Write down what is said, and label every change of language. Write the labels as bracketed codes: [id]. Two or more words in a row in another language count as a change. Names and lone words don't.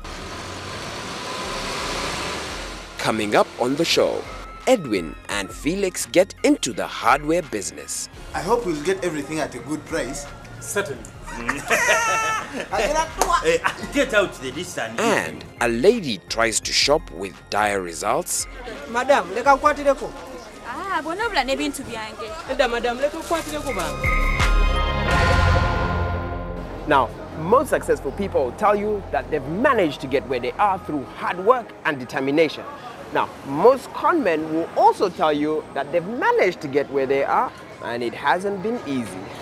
[en] Coming up on the show, Edwin and Felix get into the hardware business. I hope we'll get everything at a good price. Certainly. Get out the distance. And a lady tries to shop with dire results. [lg] Madam, leka nkwatireko. Bonabula nebintu byange. Madam, leka nkwatireko ba. [en] Now, most successful people will tell you that they've managed to get where they are through hard work and determination. Now, most con men will also tell you that they've managed to get where they are and it hasn't been easy.